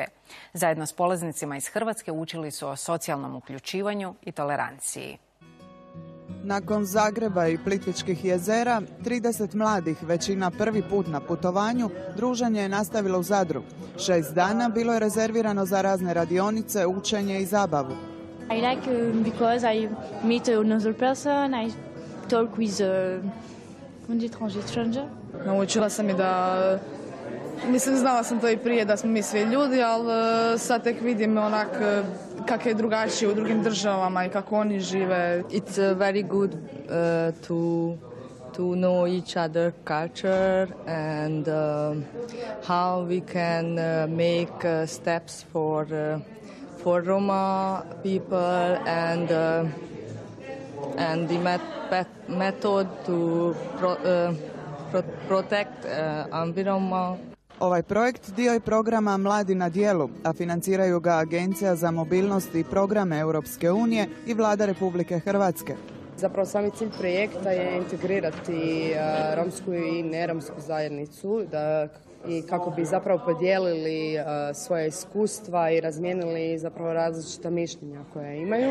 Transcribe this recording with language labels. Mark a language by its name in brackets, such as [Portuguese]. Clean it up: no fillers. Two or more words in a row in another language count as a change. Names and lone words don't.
[Croatian] Zajedno s polaznicima iz Hrvatske učili su o socijalnom uključivanju i toleranciji. Nakon Zagreba i Plitvičkih jezera, 30 mladih, većina prvi put na putovanju, druženje je nastavilo u Zadru. 6 dana bilo je rezervirano za razne radionice, učenje i zabavu. [English] I like because I meet another person, I talk with stranger. [Croatian] Naučila sam i da, znala sam to i prije da smo mi svi ljudi, ali sad tek vidim onak kako je drugačije u drugim državama i kako oni žive. [English] It's very good to know each other culture and how we can make steps for Roma people and the method to protect environment. [Croatian] Ovaj projekt dio je programa Mladi na djelu, a financiraju ga Agencija za mobilnost i programe Europske unije i Vlada Republike Hrvatske. Zapravo sami cilj projekta je integrirati romsku i neromsku zajednicu i kako bi zapravo podijelili svoje iskustva i razmijenili zapravo različita mišljenja koja imaju.